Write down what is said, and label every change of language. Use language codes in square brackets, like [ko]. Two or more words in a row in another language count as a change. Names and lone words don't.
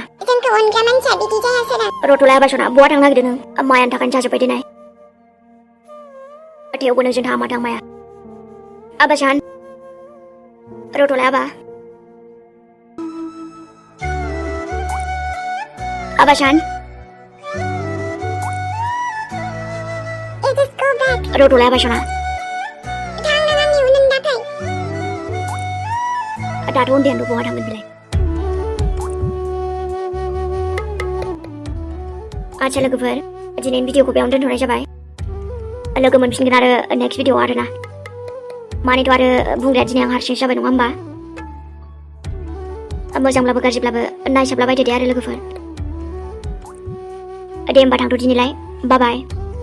[brx] जोंखौ अनग्रा मानसिया बिदि जायासोना रथ'लाय आबासना बहा थांनो नागिरदों नों मायानि थाखायनो जाजोब्बाय दिनै थेवबो नोंजों थाङा माथो आं माया आबासान रथ'लाय आबा आबासान [en] It is go back. [brx] रथ'लाय आबासना थांनो नांगौ नों दाथाय दाथ' उन्दैयानो बहा थांगोन बिलाय आच्छा लोगोफोर दिनैनि भिडिअखौ बेयावनो दोनथ'नाय जाबाय लोगो मोनफिनगोन आरो [en] next video [brx] आरोना मानिथ' आरो बुंग्राया दिनै आं हारसिंसो जाबाय नङा होमबा मोजांब्लाबो गाज्रिब्लाबो नायसाबलाबायदो दे आरो लोगोफोर दे होमबा थांथ' दिनैलाय [en] bye bye